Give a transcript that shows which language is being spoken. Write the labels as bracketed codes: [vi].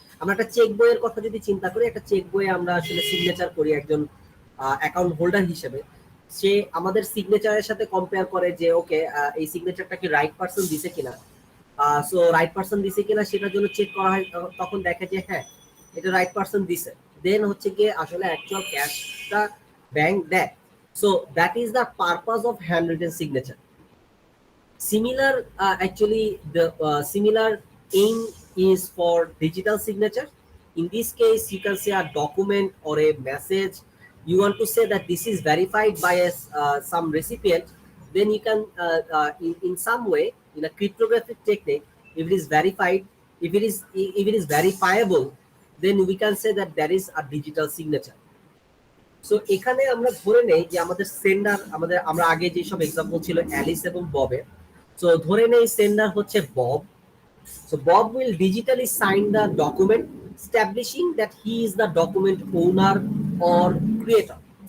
[bn] আমরা একটা চেক বইয়ের কথা যদি চিন্তা করি, একটা চেক বইয়ে আমরা আসলে সিগনেচার করি একজন অ্যাকাউন্ট হোল্ডার হিসেবে, সে আমাদের সিগনেচারের সাথে কম্পেয়ার করে যে ওকে এই সিগনেচারটা কি রাইট পারসন দিছে কিনা। সো রাইট পারসন দিছে কিনা সেটার জন্য চেক করা হয়, তখন দেখে যে হ্যাঁ এটা রাইট পারসন দিছে, দেন হচ্ছে গিয়ে আসলে অ্যাকচুয়াল ক্যাশটা ব্যাংক দেয়। [en] So that is the purpose of handwritten signature. Similar, actually, the similar aim is for digital signature. In this case, you can say a document or a message. You want to say that this is verified by some recipient. Then you can, in some way, in a cryptographic technique, if it is verified, if it is verifiable, then we can say that there is a digital signature. [bn] So এখানে আমরা ধরে নেই যে আমাদের sender, আমরা আগে যেসব example ছিল অ্যালিস এবং ববের, সো ধরে নেই সেন্ডার হচ্ছে Bob. [en] So Bob will digitally sign the document establishing that he is the document owner or creator.